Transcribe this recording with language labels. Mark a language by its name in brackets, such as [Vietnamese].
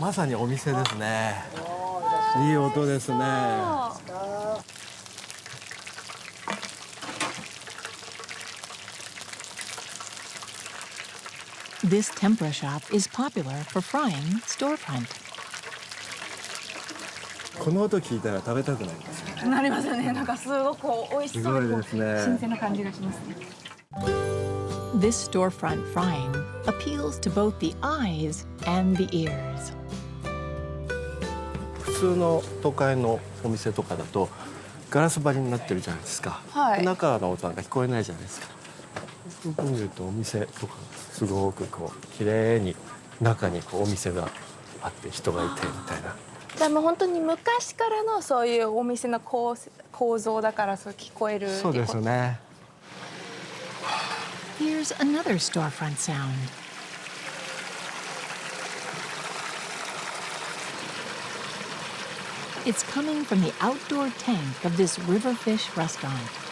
[Japanese] まさにお店ですね。いい音ですね。 [English] This tempura shop is popular for frying storefront. [Japanese] この音聞いたら食べたくなりますね。なりますよね。なんかすごく美味しそうで、すごいですね。新鮮な感じがしますね。 [English] This storefront frying appeals to both the eyes and the ears. [Japanese] 普通の都会のお店とかだとガラス張りになってるじゃないですか。はい。中の音なんか聞こえないじゃないですか。よく見るとお店とかすごくこう綺麗に中にこうお店があって人がいてみたいな。でも本当に昔からのそういうお店の構造だからそう聞こえる。そうですね。 [English] Here's another storefront sound. It's coming from the outdoor tank of this riverfish restaurant.